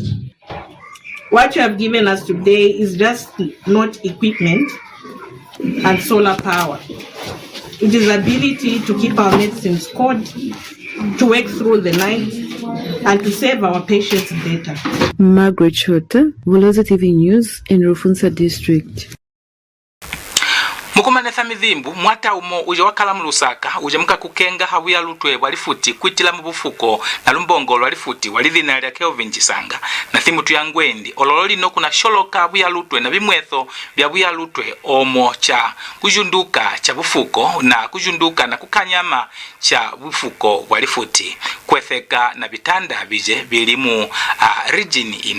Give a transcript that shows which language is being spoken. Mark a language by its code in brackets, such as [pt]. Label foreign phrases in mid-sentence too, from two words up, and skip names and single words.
[en] What you have given us today is just not equipment and solar power. It is ability to keep our medicines cold, to work through the night, and to save our patients data. Margaret Shota, Bulozi TV News in Rufunsa District. [lue] Mukumanetha Mithzimbu mwata umo uja wakala mu Lusaka uja muka kukenga habuya lutwe walifuti kwitila mu bufuko na lumbongo walifuti walidhina lya Kelvin Chisanga na thimu tu ya NGWENDI olololi no kuna sholoka habuya lutwe na bimwetho bya buya lutwe omo cha kujunduka cha bufuko na kujunduka na kukanyama cha bufuko walifuti kwetheka na bitanda bije bilimu region ino.